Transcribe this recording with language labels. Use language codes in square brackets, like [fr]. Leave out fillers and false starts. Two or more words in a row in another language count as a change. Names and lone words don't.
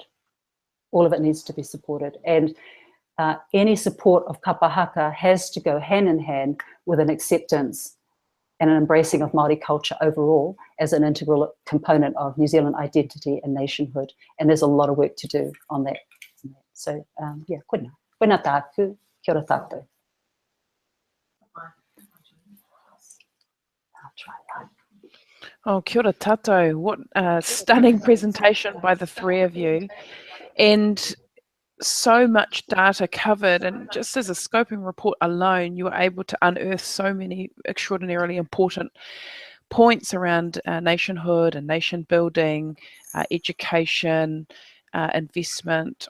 [en] All of it needs to be supported. And any support of Kapa Haka has to go hand in hand with an acceptance and an embracing of Māori culture overall as an integral component of New Zealand identity and nationhood. And there's a lot of work to do on that. So, [mi] koina. Koina tāku, kia ora tātou. [en] I'll try that. [mi] Oh, kia ora tātou. [en] What a stunning presentation by the three of you. And so much data covered, and just as a scoping report alone, you were able to unearth so many extraordinarily important points around nationhood and nation building, education, investment.